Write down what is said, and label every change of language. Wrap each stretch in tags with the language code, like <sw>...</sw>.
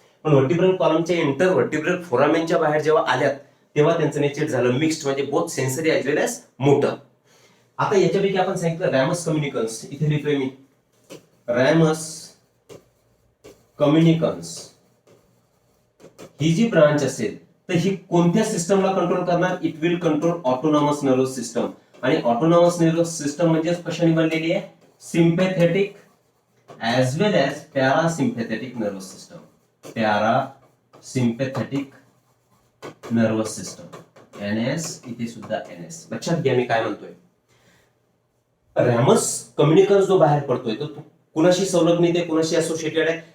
<mr>पण व्हर्टिब्रल कॉलमच्या इंटर व्हर्टिब्रल फोरामेनच्या बाहेर जेव्हा आल्यात तेव्हा त्यांचं नेचर झालं मिक्स्ड, म्हणजे</mr> <en>Both sensory as well as motor.</en> <mr>आता याच्यापैकी आपण सांगितलं रॅमस कम्युनिकन्स. इथे लिहितोय मी रॅमस कम्युनिकन्स. ही जी ब्रांच असेल तर ही कोणत्या सिस्टमला कंट्रोल करणार?</mr> <en>It will control autonomous nervous system.</en> <mr>आणि ऑटोनॉमस नर्वस सिस्टम म्हणजे कशाने बनलेली आहे?</mr> <en>Sympathetic as well as parasympathetic nervous system.</en> <mr>Parasympathetic nervous system, NS. इथे सुद्धा एनएस. लक्षात घ्या मी काय म्हणतोय. रॅमस कम्युनिकन्स जो बाहेर पडतोय तो कुणाशी संलग्नित आहे, कुणाशी असोसिएटेड आहे?</mr>